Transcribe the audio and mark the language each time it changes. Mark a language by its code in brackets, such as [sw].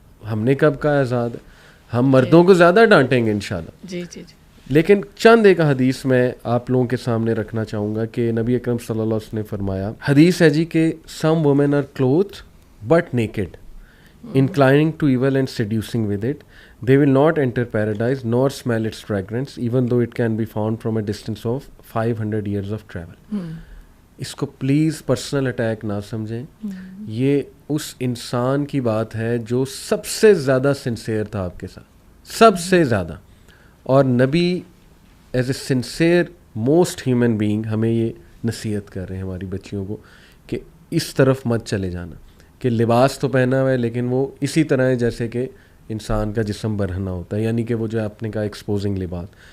[ur] ہم نے کب کہا آزاد ہے؟ ہم مردوں کو زیادہ ڈانٹیں گے انشاءاللہ. جی جی جی. لیکن چند ایک حدیث میں آپ لوگوں کے سامنے رکھنا چاہوں گا کہ نبی اکرم صلی اللہ علیہ وسلم نے فرمایا، حدیث ہے جی کہ [en] Some women are clothed but naked inclining to evil and seducing with it. They will not enter paradise nor smell its fragrance, even though it can be found from a distance of 500 years of travel. [ur] اس کو please personal attack نہ سمجھیں. یہ اس انسان کی بات ہے جو سب سے زیادہ سنسیئر تھا آپ کے ساتھ، سب سے زیادہ. اور نبی [en] as a sincere most human being [ur] ہمیں یہ نصیحت کر رہے ہیں ہماری بچیوں کو کہ اس طرف مت چلے جانا کہ لباس تو پہنا ہوا ہے لیکن وہ اسی طرح ہے جیسے کہ انسان کا جسم برہنہ ہوتا ہے، یعنی کہ وہ جو آپ نے کہا ایکسپوزنگ لباس.